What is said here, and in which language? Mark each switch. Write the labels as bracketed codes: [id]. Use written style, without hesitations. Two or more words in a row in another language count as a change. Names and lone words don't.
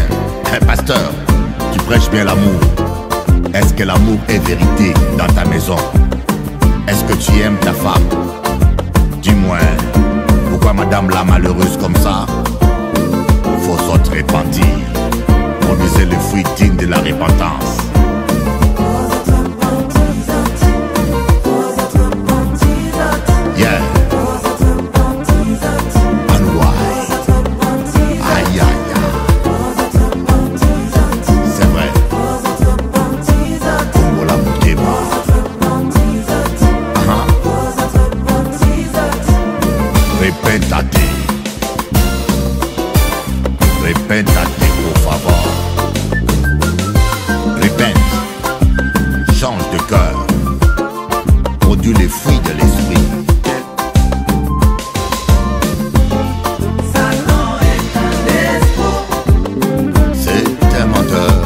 [fr] Un pasteur, tu prêches bien l'amour. Est-ce que l'amour est vérité dans ta maison? Est-ce que tu aimes ta femme? Dis-moi, pourquoi madame la malheureuse comme ça? Faut se repentir. Produisez les fruits dignes de la repentance. [en] Yeah. And why? [fr] Aïe aïe aïe. C'est vrai. Congo la Moutema. [es] Repentate. Repentate, por favor. [fr] Repente. Change de cœur. Produis les fruits de l'esprit. Satan est un despote. C'est un menteur.